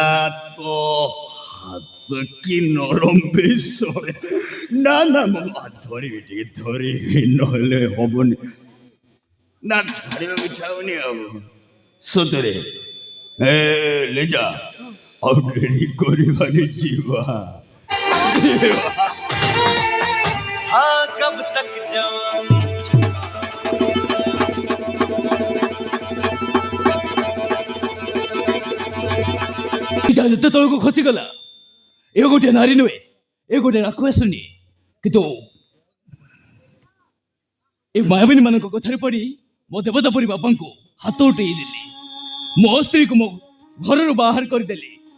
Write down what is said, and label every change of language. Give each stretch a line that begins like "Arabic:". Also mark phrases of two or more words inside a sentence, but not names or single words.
Odia: ତ ହାତ କି ନରମ ବେଶ। ନା ମୁଁ ଧରିବି, ଟିକେ ଧରିବି, ନହେଲେ ହବନି। ନା ଛାଡ଼ିବାକୁ ଇଚ୍ଛା ହଉନି ଆଉ ସତରେ। ଲିଜା, ଆଉ ଡେରି କରିବାନି, ଯିବା।
Hindi: हाँ कब तक जवानी
Odia: ଯେତେ ତଳକୁ ଖସିଗଲା, ଏ ଗୋଟେ ନାରୀ ନୁହେଁ, ଏ ଗୋଟେ ରାକ୍ଷସୀ। କିନ୍ତୁ ଏ ମାୟାବିନୀ ମାନଙ୍କ କଥାରେ ପଡି ମୋ ଦେବତା ପରି ବାପାଙ୍କୁ ହାତ ଉଠେଇ ଦେଲି, ମୋ ସ୍ତ୍ରୀକୁ ମୋ ଘରରୁ ବାହାର କରିଦେଲି।